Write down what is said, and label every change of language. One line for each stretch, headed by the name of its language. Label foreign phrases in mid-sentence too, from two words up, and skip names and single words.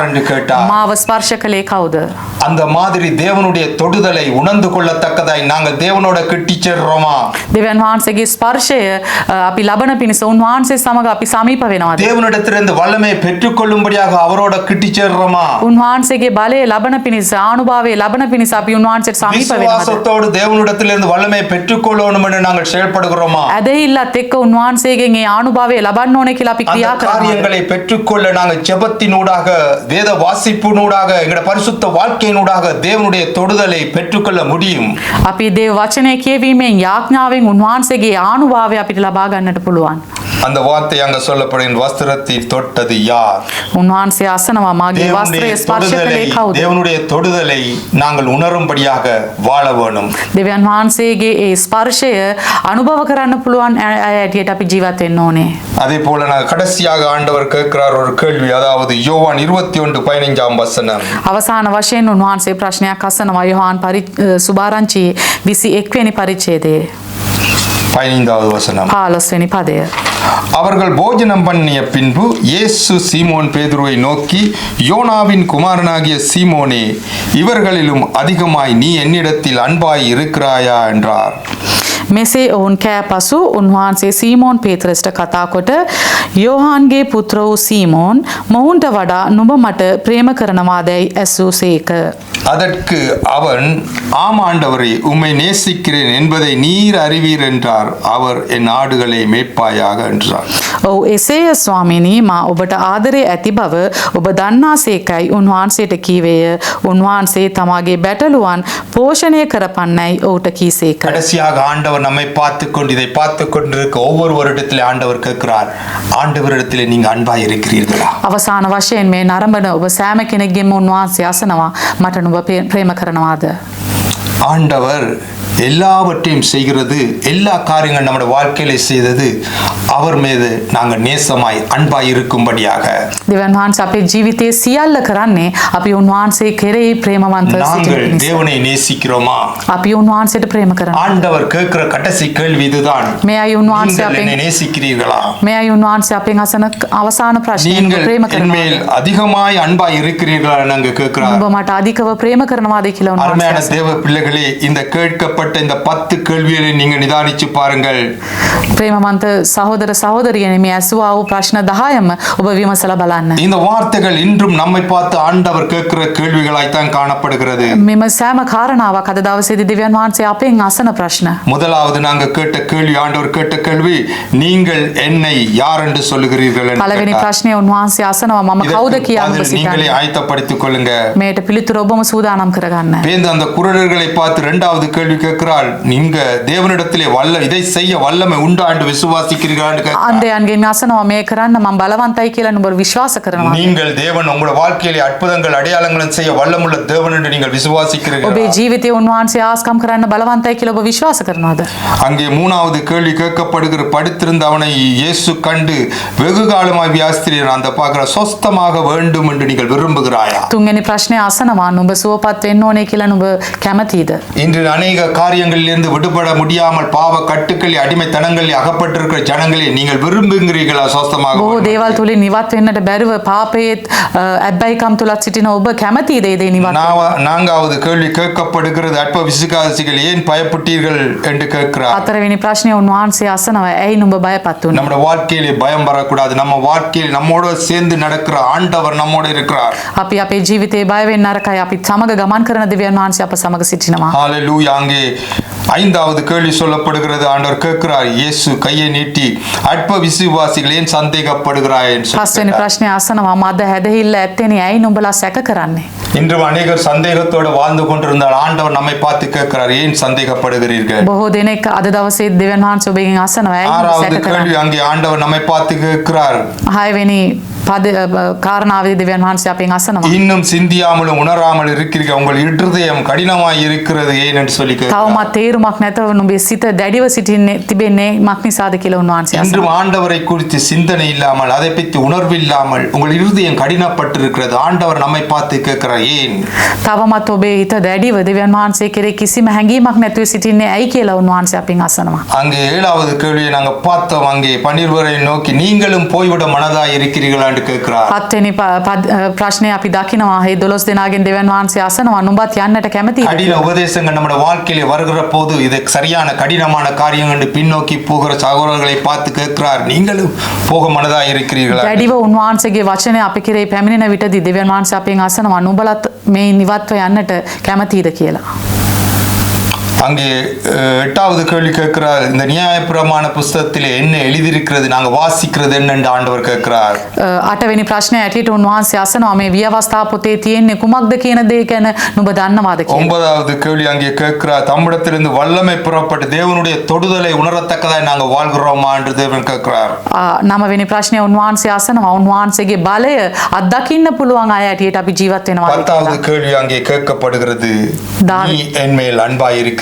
Tamil: என்று கேட்டார்.
Sinhala: මාව ස්පර්ශ කළේ කවුද?
Tamil: அந்த மாதிரி தேவனுடைய தொடுதலை உணர்ந்து கொள்ளத்தக்கதாய் நாங்கள் தேவனோட கிட்டி சேர்றோமா?
Sinhala: දෙවියන් වහන්සේගේ ස්පර්ශය අපි ලබන පිණිස උන්වහන්සේ සමග අපි සමීප වෙනවද?
Tamil: தேவனிடத்திலிருந்து வல்லமையை பெற்றுக்கொள்ளும்படியாக அவரோட கிட்டி சேர்றோமா?
Sinhala: උන්වහන්සේගේ බලය ලබන පිණිස ආනුභාවය ලබන පිණිස අපි උන්වහන්සේට සමීප වෙනවද?
Tamil: விசுவாசத்தோடு தேவனிடத்திலிருந்து வல்லமையை பெற்றுக்கொள்ளணும் என்று நாங்கள் செயல்படுகிறோமா?
Sinhala: ඇදහිල්ලත් එක්ක උන්වහන්සේගෙන් ඒ ආනුභාවය ලබන්න ඕනේ කියලා අපි
Tamil: அந்த
Sinhala: ක්‍රියා කරනවා.
Tamil: காரியங்களை பெற்றுக்கொள்ள நாங்கள் ஜெபத்தினூடாக, வேத வாசிப்பினூடாக, எங்களுடைய பரிசுத்த வாழ்க்கையினூடாக தேவனுடைய தொடுதலை பெற்றுக்கொள்ள முடியும்.
Sinhala: අපි දේව වචනය කියවීමෙන් යාඥාවෙන් උන්වහන්සේගේ ආනුභාවය අපිට ලබා ගන්නට පුළුවන්.
Tamil: அந்த வார்த்தை அங்க சொல்லப்படும், வஸ்திரத்தை தொட்டது யார்?
Sinhala: උන්වහන්සේ අසනවා මාගේ වස්ත්‍රය ස්පර්ශ කළේ කවුද?
Tamil: தேவனுடைய தொடுதலை நாங்கள் உணரும்படியாக வாழ வேணும்.
Sinhala: දෙවියන් වහන්සේගේ ඒ ස්පර්ශය අනුභව කරන්න පුළුවන් ඇටියට අපි ජීවත් වෙන්න ඕනේ.
Tamil: அதே போல நான் கடைசியாக ஆண்டவர் கேட்கிறார் ஒரு கேள்வி, அதாவது யோவான் 21:15 வசனம்.
Sinhala: අවසාන වශයෙන් උන්වහන්සේ ප්‍රශ්නයක් අසනවා යොහාන් සුභාරංචි 21 වෙනි පරිච්ඡේදයේ
Tamil: 15வது வசனம்.
Sinhala: 15 වෙනි පදය.
Tamil: அவர்கள் போஜனம் பண்ணிய பின்பு இயேசு சீமோன் பேதுருவை நோக்கி, யோனாவின் குமாரனாகிய சீமோனே, இவர்களிலும் அதிகமாய் நீ என்னிடத்தில் அன்பாய் இருக்கிறாயா என்றார். මෙසේ ඔවුන් කෑ පසු උන්වහන්සේ සීමෝන් පේතරස්ට කතා කොට යෝහාන්ගේ පුත්‍ර වූ සීමෝන් මොවුන්ට වඩා නුඹ මට ප්‍රේම කරනවාදැයි ඇසූසේක. அதற்கு அவன், ஆம் ஆண்டவரே, உம்மை நேசிக்கிறேன் என்பதை நீர் அறிவீர் என்றார். அவர் என் ஆடுகளை மேய்ப்பாயாக என்றார்.
Sinhala: ඔව් එසේය ස්වාමිනී, මා ඔබට ආදරේ ඇති බව ඔබ දන්නාසේකයි උන්වහන්සේට කීවේය. උන්වහන්සේ තමාගේ බැටළුවන් පෝෂණය කරපන්නයි ඔහුට කීසේක.
Tamil: கடைசியாக ஆண்டவர் நம்மை பார்த்துக்கொண்டு, இதை பார்த்துக் கொண்டிருக்க ஒவ்வொரு வருடத்திலே ஆண்டவர் கேட்கிறார், ஆண்டவரிடத்திலே நீங்க அன்பாய் இருக்கிறீர்களா?
Sinhala: අවසාන වශයෙන් මේ නරඹන ඔබ සෑම කෙනෙක්ගෙම උන්වහන්සේ අසනවා මට නුඹ ප්‍රේම කරනවාද?
Tamil: ஆண்டவர் எல்லாவற்றையும் செய்கிறது, எல்லா காரியங்கள் நம்முடைய வாழ்க்கையில செய்தது அவர் மீது நாங்கள் நேசமாய் அன்பாய் இருக்கும்படியாக.
Sinhala: දෙවියන් වහන්සේ අපේ ජීවිතයේ සියල්ල කරන්නේ අපි උන්වහන්සේ කෙරෙහි ප්‍රේමවන්තව
Tamil: நாங்கள்
Sinhala: සිටින නිසා.
Tamil: தேவனை நேசிக்கிறோமா?
Sinhala: අපි උන්වහන්සේට ප්‍රේම කරනවා.
Tamil: ஆண்டவர் கேட்கிற கடைசி கேள்வி இதுதான்,
Sinhala: මෙයයි උන්වහන්සේ
Tamil: நீங்கள் என்னை
Sinhala: අපෙන්
Tamil: நேசிக்கிறீர்களா?
Sinhala: මෙයයි උන්වහන්සේ අපෙන් අසන අවසාන ප්‍රශ්නය.
Tamil: நீங்கள்
Sinhala: ප්‍රේම
Tamil: என்மேல்
Sinhala: කරනවාද?
Tamil: அதிகமாய் அன்பாய் இருக்கிறீர்களா நாங்கள் கேட்கிறார்.
Sinhala: ඔබ මට අධිකව ප්‍රේම කරනවාද කියලා
Tamil: அருமையான
Sinhala: උන්වහන්සේ
Tamil: தேவ பிள்ளைகளே, இந்த கேட்கப்பட்ட சொல்லப்பட்ட இந்த 10 கேள்விகளை நீங்க நிதானிச்சு பாருங்கள்.
Sinhala: ප්‍රේමවන්ත සහෝදර සහෝදරියනි මේ ඇසුවා වූ ප්‍රශ්න 10ම ඔබ විමසලා බලන්න.
Tamil: இந்த வார்த்தைகள் இன்றும் நம்மை பார்த்து ஆண்டவர் கேட்கிற கேள்விகளாய்த்தான் காணப்படுகிறது.
Sinhala: මෙම සෑම කාරණාවක් අද දවසේදී දෙවියන් වහන්සේ අපෙන් අසන ප්‍රශ්න.
Tamil: முதலாவது நாங்க கேட்ட கேள்வி, ஆண்டவர் கேட்ட கேள்வி, நீங்கள் என்னை யார் என்று சொல்லுகிறீர்கள் என்று
Sinhala: පළවෙනි
Tamil: கேட்டார்.
Sinhala: ප්‍රශ්නය උන්වහන්සේ අසනවා මම කවුද
Tamil: இதற்கு
Sinhala: කියලා ඔබ
Tamil: பதில் நீங்களே
Sinhala: සිතන්නේ.
Tamil: ஆயத்தப்படுத்திக் கொள்ளுங்க.
Sinhala: මේට පිළිතුර ඔබම සූදානම් කරගන්න.
Tamil: பேந்து அந்த குருடர்களை பார்த்து இரண்டாவது கேள்வி கேட்கிறாள், நீங்க தேவனிடத்திலே இதை செய்ய வல்லமை உண்டா என்று விசுவாசிக்கிறீர்களா என்று கேட்கிறார்.
Sinhala: අන්දයන්ගෙන් අසනවා මේ කරන්න මම බලවන්තයි කියලා නුඹ විශ්වාස කරනවා.
Tamil: நீங்கள் தேவன் உங்களுடைய வாழ்க்கையிலே அற்புதங்கள் அடையாளங்களும் செய்ய வல்லமுள்ள தேவன் என்று நீங்கள் விசுவாசிக்கிறீர்களா?
Sinhala: ඔබේ ජීවිතයේ උන්වහන්සේ ආස්කම් කරන්න බලවන්තයි කියලා ඔබ විශ්වාස කරනවද?
Tamil: அங்கே மூணாவது கேள்வி கேட்கப்படுகிற, படுத்திருந்த அவனை இயேசு கண்டு வெகு காலமாய் வியாஸ்திரியர் அந்த பார்க்கிற சொஸ்தமாக வேண்டும் என்று நீங்கள் விரும்புகிறாயா?
Sinhala: තුන්වෙනි ප්‍රශ්නය අසනවා නුඹ සුවපත් වෙන්න ඕනේ කියලා නුඹ කැමතිද?
Tamil: இன்று அநேக காரியங்களிலிருந்து விடுபட முடியாமல் பாவ கட்டுக்களில் அடிமைத்தனங்களில் அகப்பட்டிருக்கிற ஜனங்களை நீங்கள் விரும்புகிறீர்களா? சொஸ்தமாக
Sinhala: බොහෝ දේවල් තුලින් නිවත් වෙන්නට බැරිව පාපයේත් අබ්බයිකම් තුලත් සිටින ඔබ කැමතිද ඒ දේ නිවත්?
Tamil: நான்காவது கேள்வி கேட்கப்படுகிறது, அற்ப விசுவாசிகள் ஏன் பயப்பட்டீர்கள் என்று கேட்கிறார்.
Sinhala: හතරවෙනි ප්‍රශ්නය උන්වහන්සේ අසනවා ඇයි නුඹ බයපත් වුනේ?
Tamil: நம்முடைய வாழ்க்கையிலே பயம் வரக்கூடாது. நம்ம வாழ்க்கையில் நம்மோட சேர்ந்து நடக்கிற ஆண்டவர் நம்மோட இருக்கிறார்.
Sinhala: අපි අපේ ජීවිතේ බය වෙන්න නරකයි. අපි සමග ගමන් කරන දෙවියන් වහන්සේ අප සමග සිටිනවා.
Tamil: ஹalleluya. அங்கே ஐந்தாவது கேள்வி சொல்லப்படுகிறது, ஆண்டவர் கேட்கிறார், இயேசு கையை நீட்டி அற்ப விசுவாசிகள் ஏன் சந்தேகப்படுகிறாய் என்று
Sinhala: පස්වෙනි
Tamil: சொல்கிறார்.
Sinhala: ප්‍රශ්නය අසනවා මද හැදහිල්ල ඇත්තේනේ ඇයි නුඹලා සැක කරන්නේ?
Tamil: இன்று அநேகர் சந்தேகத்தோடு வாழ்ந்து கொண்டிருந்தால் ஆண்டவர் நம்மை பார்த்து கேட்கிறார், ஏன் சந்தேகப்படுகிறீர்கள்?
Sinhala: බොහෝ දෙනෙක් අද දවසේ දෙවියන් වහන්සේ ඔබගෙන් අසනවා ඇයි නුඹ
Tamil: ஆறாவது
Sinhala: සැක
Tamil: கேள்வி,
Sinhala: කරන්නේ?
Tamil: அங்கே ஆண்டவர் நம்மை பார்த்து கேட்கிறார்,
Sinhala: හයවෙනි කාරණාවේදී දෙවියන් වහන්සේ අපෙන් අසනවා
Tamil: இன்னும் சிந்தியாமலும் உணராமல் இருக்கிறீர்கள், உங்கள் இருதயம் கடினமாய் இருக்கிறது ஏன் என்று சொல்லி கேட்கிறார்.
Sinhala: තවමත් තේරුමක් නැතව නුඹේ සිත දැඩිව තිබෙන්නේ මක් නිසාද කියලා උන්වහන්සේ
Tamil: இன்றும்
Sinhala: අසනවා.
Tamil: ஆண்டவரை குறித்து சிந்தனை இல்லாமல், அதை பற்றி உணர்வு இல்லாமல் உங்கள் இருதயம் கடினப்பட்டிருக்கிறது. ஆண்டவர் நம்மை பார்த்து கேட்கிறார், ஏன்?
Sinhala: තවමත් ඔබේ හිත දැඩිව දෙවියන් වහන්සේ කෙරේ කිසිම හැඟීමක් නැතුව සිටින්නේ ඇයි කියලා උන්වහන්සේ අපෙන් අසනවා.
Tamil: அங்கே ஏழாவது கேள்வியை நாங்க பார்த்தோம். அங்கே 12 நோக்கி நீங்களும் போய்விட மனதாய் இருக்கிறீர்களா என்று கேட்கிறார்.
Sinhala: හත්වෙනි ප්‍රශ්නය අපි දකිනවා මේ 12 දෙනාගෙන් දෙවියන් වහන්සේ අසනවා නුඹත් යන්නට කැමතිද?
Tamil: கடின உபதேசங்கள் நம்முடைய வாழ்க்கையிலே வருகிற போது இது சரியான கடினமான காரியம் என்று பின்னோக்கி போகிற சகோதரர்களை பார்த்து கேட்கிறார், நீங்களும் போக மனதாய் இருக்கிறீர்களா?
Sinhala: දැඩිව උන්වහන්සේගේ වචනය අපි කෙරේ පැමිණෙන විටදී දෙවියන් වහන්සේ අපෙන් අසනවා නුඹලත් මේ නිවත්ව යන්නට කැමතිද කියලා.
Tamil: அங்கே எட்டாவது கேள்வி கேட்கிறார், இந்த நியாயப்பிரமாண புஸ்தகத்திலே என்ன எழுதியிருக்கிறது, நாங்க வாசிக்கிறது என்ன என்று ஆண்டவர் கேட்கிறார்.
Sinhala: අටවෙනි ප්‍රශ්නය ඇටියට උන්වහන්සේ අසනවා මේ විවස්ථා පොතේ තියෙන්නේ කුමක්ද කියන දේ ගැන නුඹ දන්නවාද කියලා.
Tamil: ஒன்பதாவது கேள்வி அங்கே கேட்கிறார், தம்மிடத்திலிருந்து வல்லமை புறப்பட்டு தேவனுடைய தொடுதலை உணரத்தக்கதாய் நாங்க வாழ்கிறோமா என்று தேவன் கேட்கிறார்.
Sinhala: නවවෙනි ප්‍රශ්නය උන්වහන්සේ අසනවා උන්වහන්සේගේ බලය අත්දකින්න පුළුවන් අය ඇටියට අපි ජීවත් වෙනවා.
Tamil: பத்தாவது கேள்வி அங்கே கேட்கப்படுகிறது, நீ என் மேல் அன்பாய் இருக்கிறீர்களா?